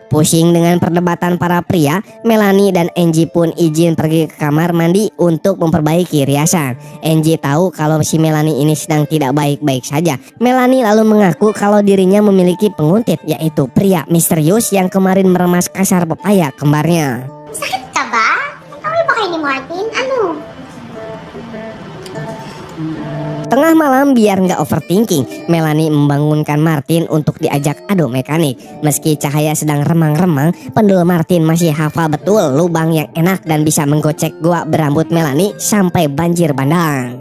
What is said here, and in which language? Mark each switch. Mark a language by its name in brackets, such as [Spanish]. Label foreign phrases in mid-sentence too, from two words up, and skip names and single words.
[Indonesian] Pusing dengan perdebatan para pria, Melanie dan Angie pun izin pergi ke kamar mandi untuk memperbaiki riasan. Angie tahu kalau si Melanie ini sedang tidak baik-baik saja. Melanie lalu mengaku kalau dirinya memiliki penguntit, yaitu pria misterius yang kemarin meremas kasar pepaya kembarnya. [Filipino] Sakit ka ba? Away ba kayo ni Martin? Ano? [Indonesian] Tengah malam biar nggak overthinking, Melanie membangunkan Martin untuk diajak adu mekanik. Meski cahaya sedang remang-remang, pendul Martin masih hafal betul lubang yang enak dan bisa menggocek goa berambut Melanie sampai banjir bandang.